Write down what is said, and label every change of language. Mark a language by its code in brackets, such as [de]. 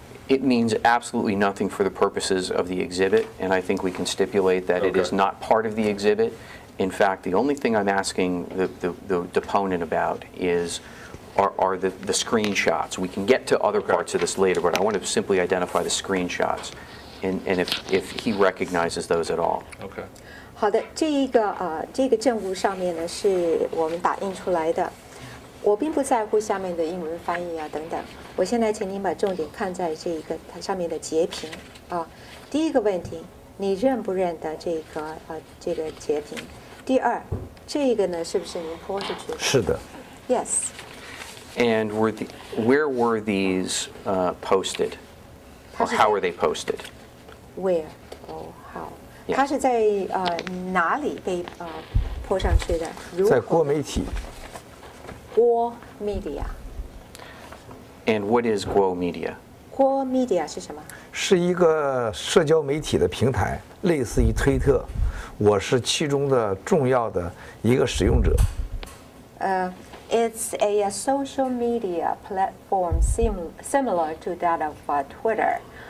[en] It means absolutely nothing for the purposes of the exhibit, and I think we can stipulate that it is Okay. not part of the exhibit. In fact, the only thing I'm asking the deponent about are the screenshots. We can get to other parts of this later, but I want to simply identify the screenshots, and if he recognizes those at all. Okay. [zh] 好的，这个证物上面呢是我们打印出来的。我并不在乎下面的英文翻译啊等等。我现在请您把重点看在它上面的截屏啊。第一个问题，你认不认得这个截屏？第二，这个呢是不是您泼出去的？是的。 [en] Yes. And where were these posted, or how are they posted? Where? Oh, how? Yeah. [zh] 它是在哪里被泼上去的？在郭媒体。 [en] guo.media。 And what is Guo.Media? [zh] guo.media 是什么？是一个社交媒体的平台，类似于推特，我是其中的重要的一个使用者。 [en] It's a social media platform similar to that of Twitter.